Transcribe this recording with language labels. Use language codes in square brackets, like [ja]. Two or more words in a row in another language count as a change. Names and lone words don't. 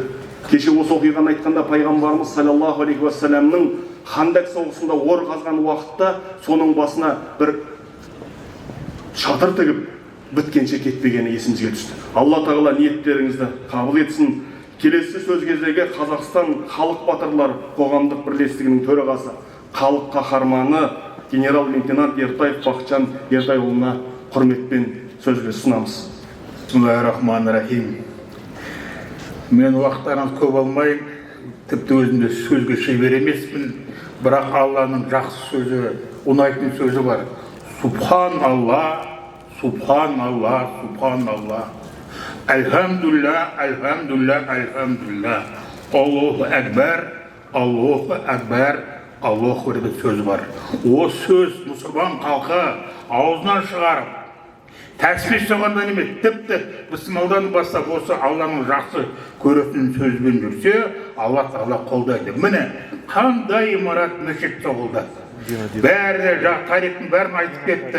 [kk] Кеше осы оқиғаны айтқанда пайғамбарымыз [ar] صلى الله عليه وسلم [kk] Хандак соғысында ор қазған уақытта соның басына бір шатыр тігіп біткенше кетпегені есімізге түсті. Алла тағала ниеттеріңізді қабыл етсін. Келесі сөз кезегі Қазақстан халық батырлар қоғамдық бірлестігінің төрағасы, халық қаһарманы генерал-лейтенант Ертаев Бақытжан Ертайұлына құрметпен сөзге ұсынамыз. [ar] بسم الله الرحمن الرحيم. [kk] Мен уақыттарыңыз көп алмайын, тіпті өзімде сөзге шебер емеспін, бірақ Алланың жақсы сөзі, ұнайтын сөзі бар. [ar] سبحان الله، سبحان الله، سبحان الله. الحمد لله، الحمد لله، الحمد لله. الله أكبر، الله أكبر، الله [kk] деп сөз бар. О сөз мұсылман халқы аузынан шығарып, тәсбих соғандан емес, тіпті бісмілладан бастап осы Алланың жақсы көретін сөзбен жүрсе, Алла тағала қолдайды. Міне, қандай имарат мешіт соғылды. Бәрі тарихтың бәрін айтып кетті.